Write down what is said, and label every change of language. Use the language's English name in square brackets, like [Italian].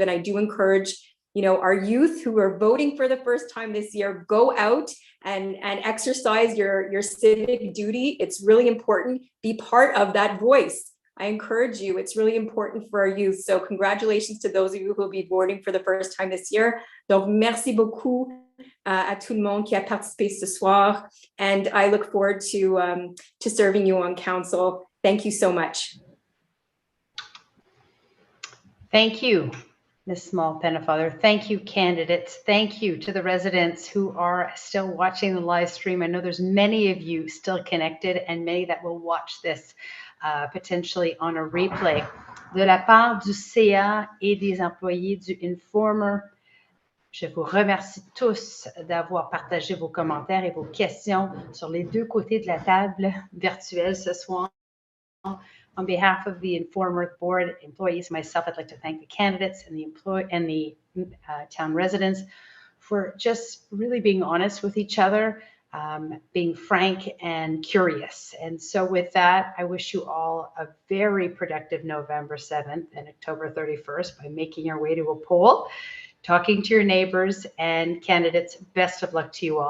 [English] And I do encourage our youth who are voting for the first time this year, go out and exercise your civic duty. It's really important. Be part of that voice. I encourage you. It's really important for our youth. So congratulations to those of you who will be voting for the first time this year. [French] Donc, merci beaucoup à tout le monde qui a participé ce soir. [English] And I look forward to serving you on council. Thank you so much. Thank you, Ms. Small Pennefather. Thank you, candidates. Thank you to the residents who are still watching the live stream. I know there's many of you still connected and many that will watch this potentially on a replay. [French] De la part du CA et des employés du Informer, je vous remercie tous d'avoir partagé vos commentaires et vos questions sur les deux côtés de la table virtuelle ce soir. [English] On behalf of the Informer board employees, myself, I'd like to thank the candidates and the town residents for just really being honest with each other, being frank and curious. And so with that, I wish you all a very productive November 7th and October 31st by making your way to a poll, talking to your neighbors and candidates. Best of luck to you all.